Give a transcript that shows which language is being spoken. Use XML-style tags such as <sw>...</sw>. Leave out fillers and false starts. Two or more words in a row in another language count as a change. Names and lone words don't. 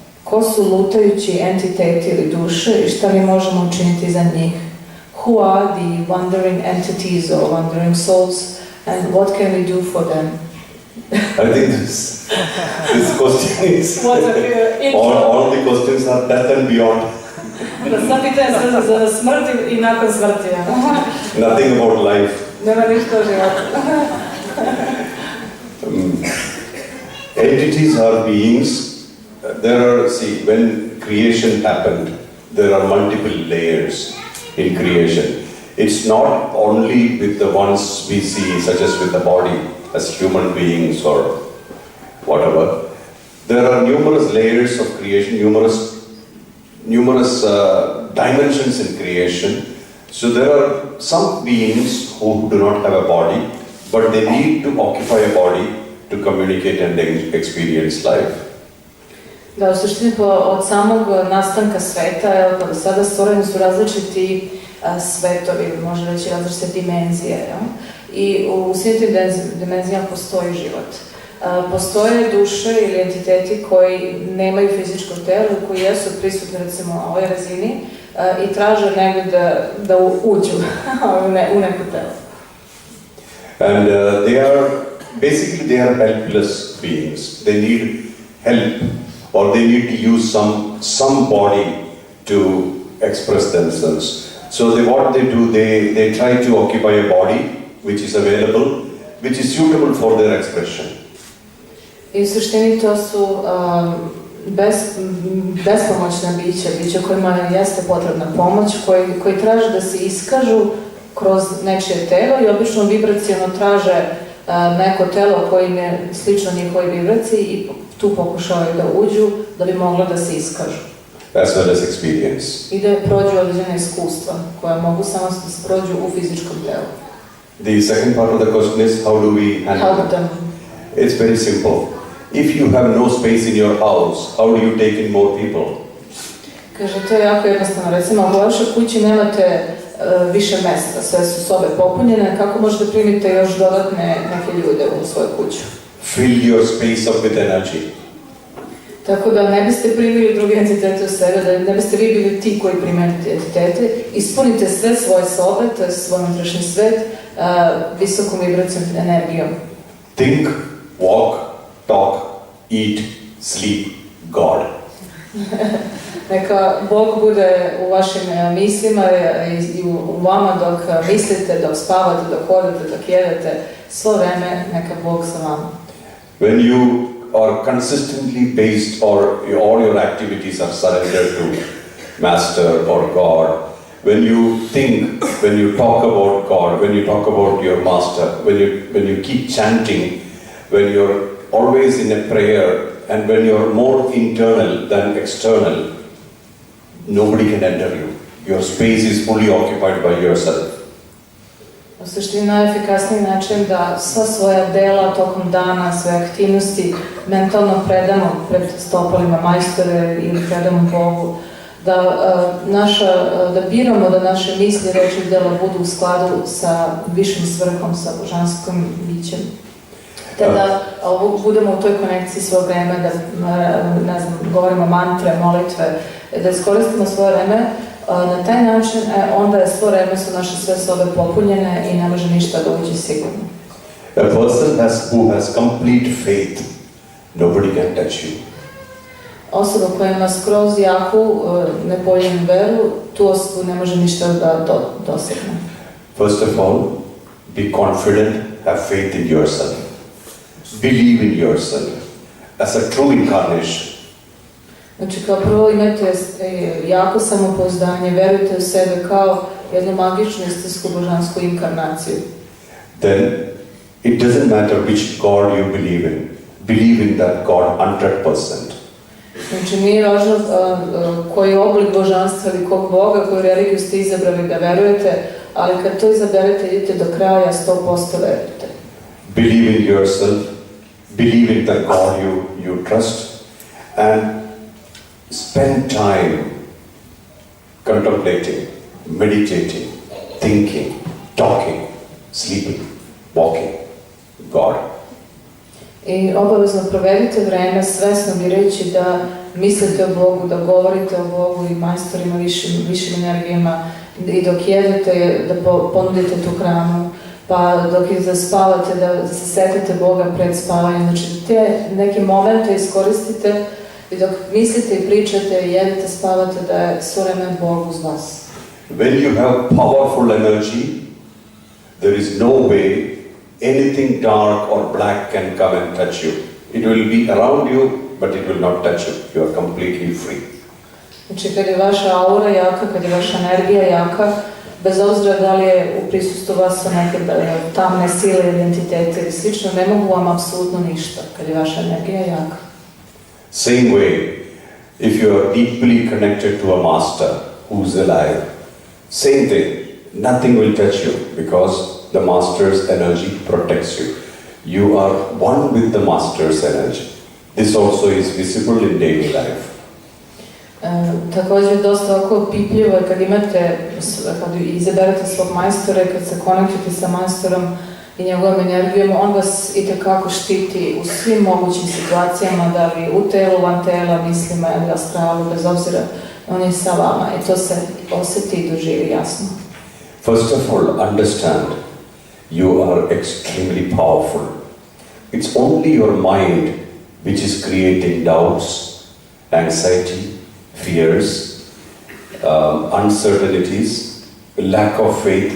<sr>ko su lutajući entiteti ili duše i šta mi možemo učiniti za njih.</sr> <en>Who are the wandering entities or wandering souls and what can we do for them? I think this question is... all the questions are death and beyond.</en> <sr>Sva pitanja su za smrt i nakon smrti.</sr> <en>Nothing about life.</en> <sr>Nema ništa o životu.</sr> <en>Entities are beings. There are, see, when creation happened, there are multiple layers in creation. It's not only with the ones we see, such as with the body, as human beings or whatever. There are numerous layers of creation, numerous dimensions in creation. So there are some beings who do not have a body, but they need to occupy a body to communicate and experience life.</en> <sr>Da, u suštini od samog nastanka sveta, do sada stvoreni su različiti svetovi, može reći različite dimenzije. I u svim tim dimenzijama postoji život. Postoje duše ili entiteti koji nemaju fizičko telo, koji jesu prisutni recimo na ovoj razini i traže negdje da uđu u neko telo.</sr> <en>And they are helpless beings. They need help, or they need to use some body to express themselves. So what they do, they try to occupy a body which is available, which is suitable for their expression.</en> <sr>I u suštini to su bespomoćna bića kojima jeste potrebna pomoć, koji traže da se iskažu kroz nečije telo i obično vibracijalno traže neko telo koje im je slično njihovoj vibraciji i tu pokušavaju da uđu da bi moglo da se iskažu.</sr> <en>As well as experience.</en> <sr>I da prođu određene iskustva koja mogu samo da se prođu u fizičkom telu.</sr> <en>The second part of the question is how do we handle them? It's very simple. If you have no space in your house, how do you take in more people?</en> <sr>Kaže, to je jako jednostavno. Recimo, u vašoj kući nemate više mesta, sve su sobe popunjene, kako možete primiti još dodatne neke ljude u svoju kuću?</sr> <en>Fill your space up with energy.</en> <sr>Tako da ne biste primili druge entitete u sebe, da ne biste vi bili ti koji primaju entitete, ispunite sve svoje sobe, to je svoj unutrašnji svet, visokom vibracijom energijom.</sr> <en>Think, walk, talk, eat, sleep, God.</en> <sr>Neka Bog bude u vašim mislima i u vama dok mislite, dok spavate, dok hodate, dok jedete, svo vreme neka Bog sa vama.</sr> <en>When you are consistently based or all your activities are surrendered to Master or God, when you think, when you talk about God, when you talk about your Master, when you keep chanting, when you're always in a prayer, and when you're more internal than external, nobody can enter you. Your space is fully occupied by yourself.</en> <sr>U suštini najefikasniji način da sva svoja dela tokom dana, sve aktivnosti mentalno predamo pred stopalima majstore ili predamo Bogu, da biramo da naše misli, reči i dela budu u skladu sa višim svrhom, sa božanskom bićem. Te da budemo u toj konekciji svo vreme, da govorimo mantre, molitve, da iskoristimo svoje vreme na taj način, onda je svo vreme su naše sve sobe popunjene i ne može ništa da uđe sigurno.</sr> <en>A person who has complete faith, nobody can touch you.</en> <sr>Osoba koja ima skroz jaku, nepoljenu veru, tu osobu ne može ništa da dosegne.</sr> <en>First of all, be confident, have faith in yourself. Believe in yourself as a true incarnation.</en> <sr>Znači, kao prvo imajte jako samopouzdanje, verujte u sebe kao jednu magičnu istinsku božansku inkarnaciju.</sr> <en>Then, it doesn't matter which God you believe in. Believe in that God 100%.</en> <sr>Znači, nije važno koji oblik božanstva ili kog Boga, koju religiju ste izabrali da verujete, ali kad to izaberete, idite do kraja, 100% verujte.</sr> <en>Believe in yourself, believe in the God you trust, and spend time contemplating, meditating, thinking, talking, sleeping, walking, God.</en> <sr>I obavezno provedite vreme svesno birajući da mislite o Bogu, da govorite o Bogu i majstorima višim energijama, i dok jedete da ponudite tu hranu, pa dok spavate da se setite Boga pred spavanjem. Znači te neke momente iskoristite i dok mislite i pričate, jedete, spavate, da je svo vreme Bog uz vas.</sr> <en>When you have powerful energy, there is no way anything dark or black can come and touch you. It will be around you, but it will not touch you. You are completely free.</en> <sr>Znači kad je vaša aura jaka, kad je vaša energija jaka, bez obzira da li je u prisustvu vas neke tamne sile, identitete ili slično, ne mogu vam apsolutno ništa kad je vaša energija jaka.</sr> <en>Same way, if you are deeply connected to a master who's alive, same thing, nothing will touch you because the master's energy protects you. You are one with the master's energy. This also is visible in daily life.</en> <sr>Također dosta ovako pipljivo je kad izaberete svog majstora i kad se konektujete sa majstorom i njegovom energijom, on vas itekako štiti u svim mogućim situacijama, da li u telu, van tela, mislima ili astralu, bez obzira, on je sa vama i to se osjeti i doživi jasno.</sr> <en>First of all, understand you are extremely powerful. It's only your mind which is creating doubts, anxiety, fears, uncertainties, lack of faith.</en>